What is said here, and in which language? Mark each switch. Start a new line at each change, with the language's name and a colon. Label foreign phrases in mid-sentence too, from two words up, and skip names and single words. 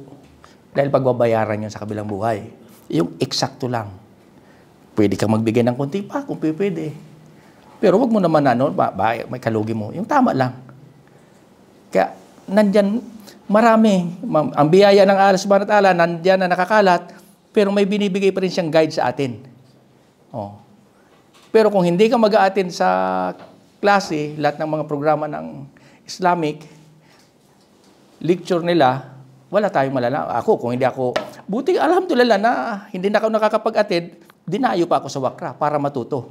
Filipino: Dahil pagbabayaran yun sa kabilang buhay. Yung eksakto lang. Pwede kang magbigay ng konti pa kung pwede. Pero huwag mo naman may kalugi mo. Yung tama lang. Kaya, nandyan, marami. Ang biyaya ng Allah
Arabic: سبحانه وتعالى,
Filipino: nandyan na nakakalat, pero may binibigay pa rin siyang guide sa atin. Pero kung hindi ka mag-a-attend sa klase, lahat ng mga programa ng Islamic, lecture nila, wala tayong malala. Kung hindi ako, buti alhamdulillah na hindi na ako nakakapag-attend, dinayo pa ako sa Wakra para matuto.